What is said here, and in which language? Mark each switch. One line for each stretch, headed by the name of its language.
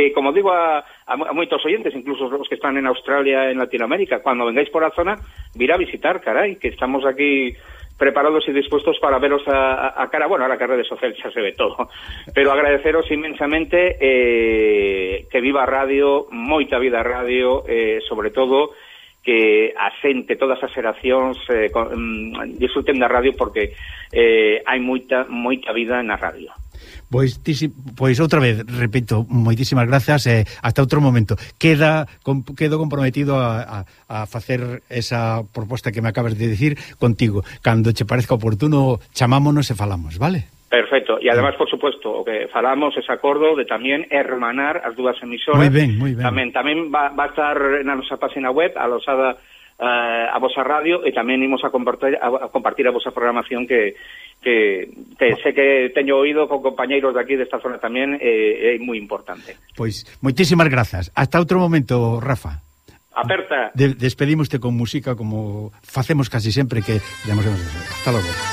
Galician: Como digo a moitos oyentes, incluso os que están en Australia, en Latinoamérica, cando vengáis por a zona, vira a visitar, carai, que estamos aquí preparados
Spanish: y dispuestos
Galician: para veros a cara.
Spanish: Bueno, ahora que redes sociales ya se ve todo.
Galician: Pero agradeceros inmensamente, que viva radio, moita vida radio, sobre todo que asente todas as xeracións, disfruten da radio, porque hai moita vida na radio. Pois outra vez, repito, moitísimas grazas, hasta outro momento. Quedo comprometido a facer esa proposta que me acabas de dicir contigo. Cando che parezca oportuno, chamámonos e falamos, vale? Perfecto, e además, por supuesto, o que falamos ese acordo de tamén hermanar as dúas emisoras. Moi ben, moi ben. Tamén va a estar na nosa página web, a losada a vosa radio, e tamén imos a compartir a vosa programación que sé que teño oído con compañeros de aquí de esta zona tamén, é moi importante. Pois, moitísimas grazas. Hasta outro momento, Rafa. Aperta. Despedímoste con música, como facemos casi sempre, que llamamos. Hasta logo.